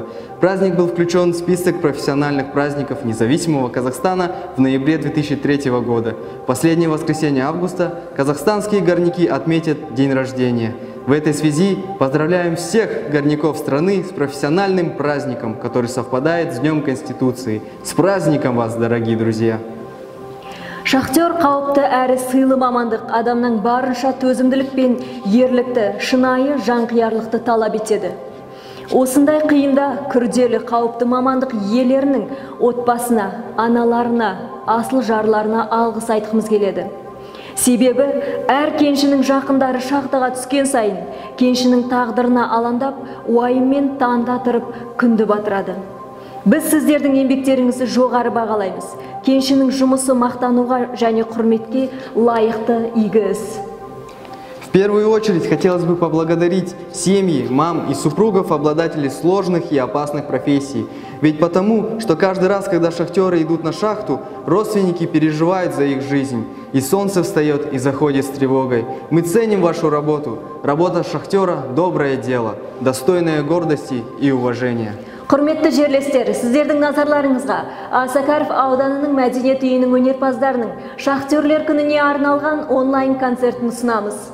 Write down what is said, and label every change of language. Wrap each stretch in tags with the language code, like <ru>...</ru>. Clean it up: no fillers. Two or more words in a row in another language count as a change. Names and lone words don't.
<ru>Праздник был включен в список профессиональных праздников независимого Казахстана в ноябре 2003 года. Последнее воскресенье августа казахстанские горняки отметят день рождения. В этой связи поздравляем всех горняков страны с профессиональным праздником, который совпадает с Днем Конституции. С праздником вас, дорогие друзья!</ru> <kk>Шахтер қауіпті әрі сыйлы мамандық адамның барынша төзімділік пен ерлікті, шынайы жанқиярлықты талап етеді. Осындай қиында күрделі қауіпті мамандық иелерінің отбасына, аналарына, асыл жарларына алғыс айтқымыз келеді. Себебі әр кеншінің жақындары шахтаға түскен сайын, кеншінің тағдырына алаңдап, уайыммен таңда тұрып күнді батырады. Біз сіздердің еңбектеріңізді жоғары бағалаймыз. Кеншінің жұмысы мақтануға және құрметке лайықты игі іс.</kk> <ru>В первую очередь хотелось бы поблагодарить семьи, мам и супругов, обладателей сложных и опасных профессий. Ведь потому, что каждый раз, когда шахтеры идут на шахту, родственники переживают за их жизнь. И солнце встает и заходит с тревогой. Мы ценим вашу работу. Работа шахтера – доброе дело, достойное гордости и уважения.</ru> <kk>Құрметті жерлестер, сіздердің назарларыңызға Асакаров ауданының мәдениет үйінің өнерпаздарының шахтерлер күніне арналған онлайн концертін ұсынамыз.</kk>